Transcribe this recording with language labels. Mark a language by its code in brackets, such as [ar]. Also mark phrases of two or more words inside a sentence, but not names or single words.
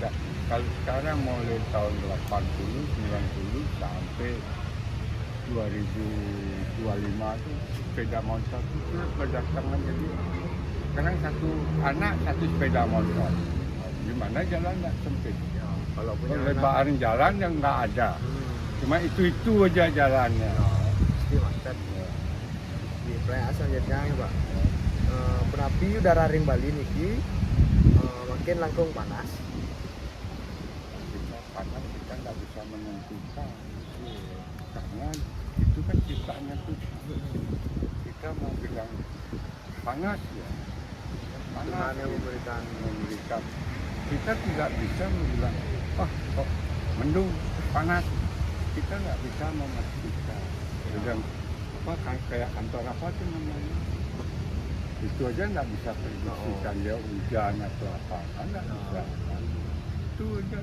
[id] Kalau sekarang mulai tahun 80, 90 sampai 2025 itu sepeda motor itu berdatangan jadi sekarang satu anak satu sepeda motor. Gimana jalan nggak sempit? Ya, kalau punya Lebaran jalan yang nggak ada. Cuma itu aja jalannya. pasti macet. Di pertanyaan selanjutnya ya Pak. [ban] Punapi udara ring Bali niki makin langkung panas? [id] Panas kita nggak bisa menentukan karena itu kan ciptaannya tuh kita mau bilang panas ya panas Tuhan yang memberikan. kita tidak bisa bilang kok mendung panas kita nggak bisa memastikan bilang kayak kantor apa tuh namanya itu aja nggak bisa prediksikan dia hujan atau apa kan nggak bisa itu aja.